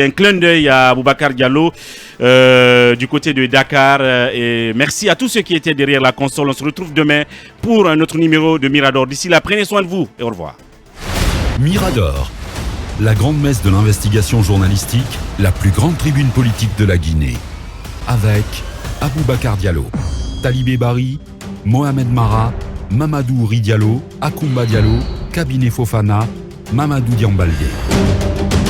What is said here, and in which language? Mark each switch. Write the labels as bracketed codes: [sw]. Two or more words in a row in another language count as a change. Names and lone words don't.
[fr] Un clin d'œil à Boubacar Diallo du côté de Dakar. Et merci à tous ceux qui étaient derrière la console. On se retrouve demain pour un autre numéro de Mirador. D'ici là, prenez soin de vous et au revoir. Mirador, la grande messe de l'investigation journalistique, la plus grande tribune politique de la Guinée. Avec Aboubacar Diallo, Talibé Bari, Mohamed Mara, Mamadou Ri Diallo, Akoumba Diallo, Kabinet Fofana, Mamadou Diambaldé.